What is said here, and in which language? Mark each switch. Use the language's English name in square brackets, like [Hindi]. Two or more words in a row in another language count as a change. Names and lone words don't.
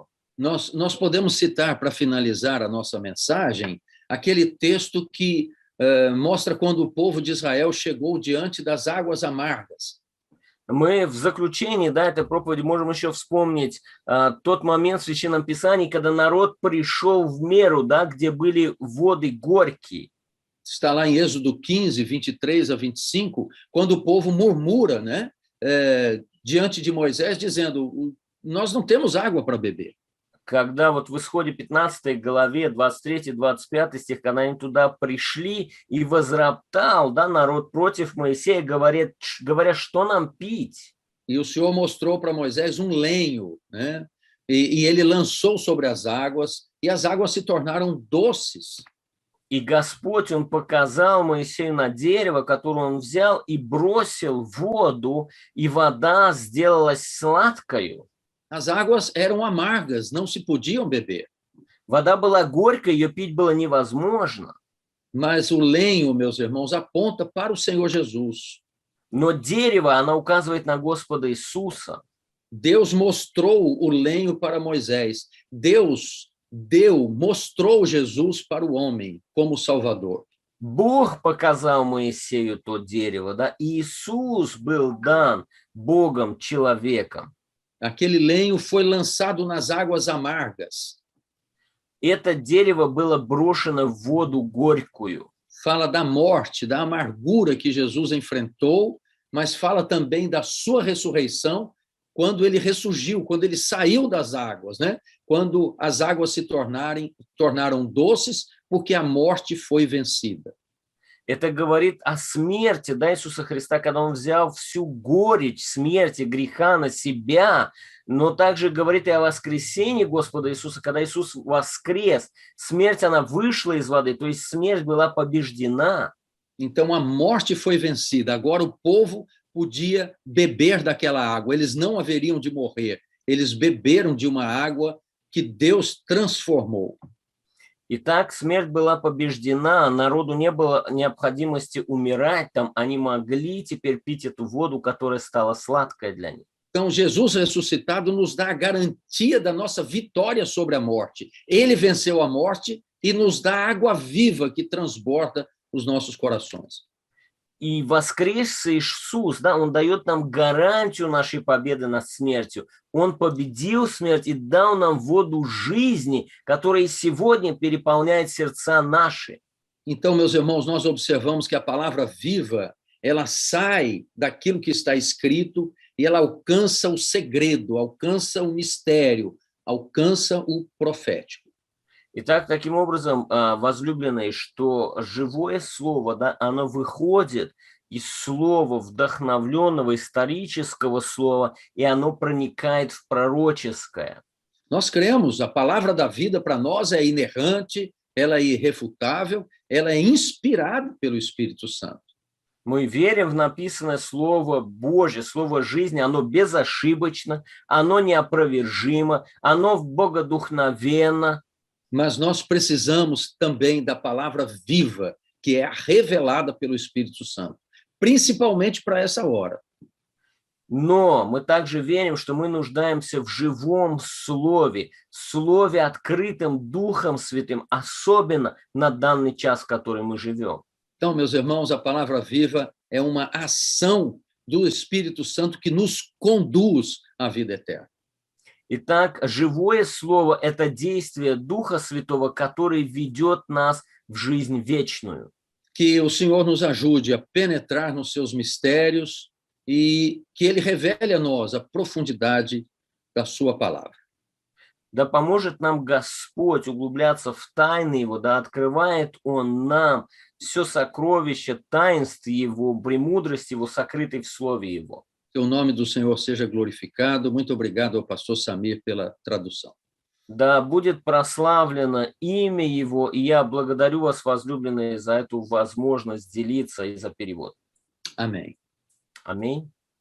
[Portuguese] Nós podemos citar, para finalizar a nossa mensagem, aquele texto que mostra quando o povo de Israel chegou diante das águas amargas. [Russian] Мы в заключении, да, этой проповеди можем еще вспомнить тот момент в Священном Писании, когда народ пришел в меру, да, где были воды горькие. [Portuguese] Está lá em Êxodo 15, 23 a 25, quando o povo murmura, né, diante de Moisés, dizendo: nós não temos água para beber. [Russian] когда вот в Исходе 15 главе 23-25 стих, когда они туда пришли, и возроптал, да, народ против Моисея, говоря, что нам пить? [Portuguese] E o Senhor mostrou para Moisés um lenho, né? E ele lançou sobre as águas se tornaram doces. [Russian] И Господь, Он показал Моисею на дерево, которое он взял, и бросил в воду, и вода сделалась сладкою. [Portuguese] As águas eram amargas, não se podiam beber. [Russian] Вода была горькой, ее пить было невозможно. [Portuguese] Mas o lenho, meus irmãos, aponta para o Senhor Jesus. [Russian] Но дерево, оно указывает на Господа Иисуса. [Portuguese] Deus mostrou o lenho para Moisés. Deus mostrou Jesus para o homem como Salvador. [Russian] Бог показал Моисею то дерево, да, и Иисус был дан Богом человеком. [Portuguese] Aquele lenho foi lançado nas águas amargas. [Russian] Это дерево было брошено в воду горькую. [Portuguese] Fala da morte, da amargura que Jesus enfrentou, mas fala também da sua ressurreição, quando ele ressurgiu, quando ele saiu das águas, né? Quando as águas se tornaram doces, porque a morte foi vencida. [Russian] Это говорит о смерти, да, Иисуса Христа, когда Он взял всю горечь смерти, греха на себя, но также говорит и о воскресении Господа Иисуса, когда Иисус воскрес. Смерть, она вышла из воды, то есть смерть была побеждена. [Portuguese] Então a morte foi vencida. Agora o povo podia beber daquela água. Eles não haveriam de morrer. Eles beberam de uma água que Deus transformou. [Russian] Итак, смерть была побеждена, народу не было необходимости умирать там, они могли теперь пить эту воду, которая стала сладкой для них. [Portuguese] Então, Jesus ressuscitado nos dá a garantia da nossa vitória sobre a morte. Ele venceu a morte e nos dá água viva que transborda os nossos corações. [Russian] И воскресший Иисус, да, Он дает нам гарантию нашей победы над смертью. Он победил смерть и дал нам воду жизни, которая сегодня переполняет сердца наши. [Portuguese] Então, meus irmãos, nós observamos que a palavra viva, ela sai daquilo que está escrito e ela alcança o segredo, alcança o mistério, alcança o profético. [Russian] Итак, таким образом, возлюбленные, что живое слово, да, оно выходит из слова вдохновленного исторического слова, и оно проникает в пророческое. [Portuguese] Nós cremos, a palavra da vida para nós é inerrante, ela é irrefutável, ela é inspirada pelo Espírito Santo. [Russian] Мы верим в написанное Слово Божье, Слово жизни, оно безошибочно, оно неопровержимо, оно богодухновенно. [Portuguese] Mas nós precisamos também da palavra viva, que é revelada pelo Espírito Santo, principalmente para essa hora. [Russian] Но мы также верим, что мы нуждаемся в живом Слове, Слове, открытым Духом Святым, особенно на данный час, в который мы живем. [Portuguese] Então, meus irmãos, a palavra viva é uma ação do Espírito Santo que nos conduz à vida eterna. [Russian] Итак, живое Слово – это действие Духа Святого, который ведет нас в жизнь вечную. [Portuguese] Que o Senhor nos ajude a penetrar nos seus mistérios e que Ele revele a nós a profundidade da sua palavra. [Russian] Да поможет нам Господь углубляться в тайны Его, да открывает Он нам все сокровище таинств Его, премудрости Его, сокрытой в Слове Его. [Portuguese] Que o nome do Senhor seja glorificado. Muito obrigado ao pastor Samir pela tradução. [Russian] Да будет прославлено имя Его, и я благодарю вас, возлюбленные, за эту возможность делиться и за перевод. [Portuguese] Amém. [Russian] Аминь.